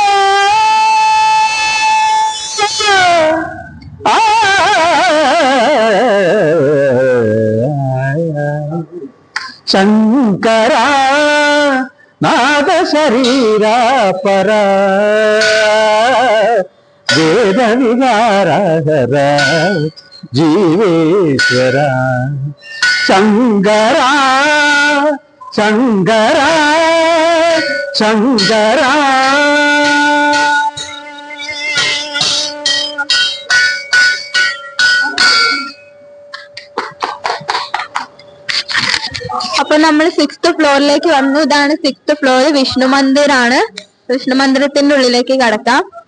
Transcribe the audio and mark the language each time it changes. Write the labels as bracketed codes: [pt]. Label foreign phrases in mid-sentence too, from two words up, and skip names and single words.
[sa] శంకరా నాద శరీరా పరా వేద విహారహర జీవేశ్వర శంకరా శంకరా శంకరా [ml] അപ്പൊ നമ്മൾ 6th ഫ്ലോറിലേക്ക് വന്നു. ഇതാണ് 6th ഫ്ലോർ, വിഷ്ണു മന്ദിറാണ്. വിഷ്ണു മന്ദിരത്തിന്റെ ഉള്ളിലേക്ക് കടക്കാം.